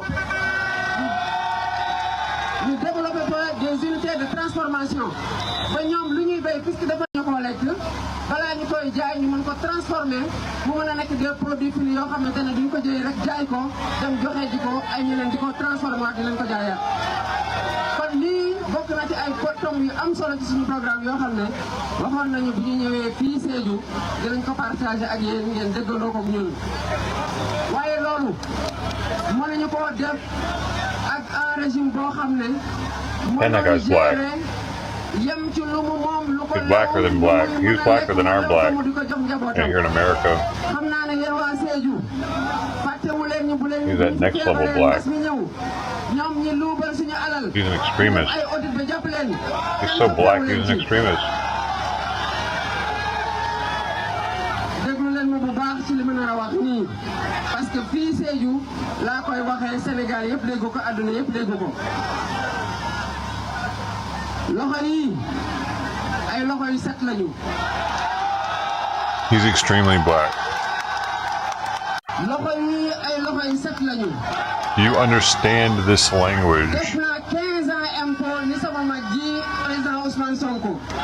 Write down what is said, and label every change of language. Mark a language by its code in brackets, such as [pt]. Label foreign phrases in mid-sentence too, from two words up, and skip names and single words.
[fr] Nous développons des unités de transformation. [wo] Ba ñoom lu ñuy béy puisque dafa ñu ko lekk balaa ñu koy jaay ñu mën ko transformer mu mën a nekk [fr] des produits finis [wo] yoo xamante ne duñ ko jëlee rek jaay ko dem joxe ji ko ay ñeneen di ko transformer di leen ko jaayaat. Kon lii bokk na ci ay tomb yu am solo ci suñu programme yoo xam ne waxoon nañu bu ñu ñëwee fii Sédhiou dinañ ko partager ak yéen ngeen déggandoo ko ak ñun. Waaye loolu mënuñu koo def ak [fr] un régime [wo] boo xam ne. [en] And that guy's black. He's blacker than black. He's blacker than our black. And here in America. He's that next level black. He's an extremist. He's so black, he's an extremist. [fr] Parce que [wo] fii Sédhiou laa koy waxee Sénégal yëpp dégg ko àdduna yëpp dégg ko loxo yi ay loxo yu set lañu. [en] He's extremely black. [wo] Loxo yi ay loxo yu set lañu. [en] Do you understand this language? [wo] Def naa 15 ans impôt ni sama mag ji président Ousmane Sonko.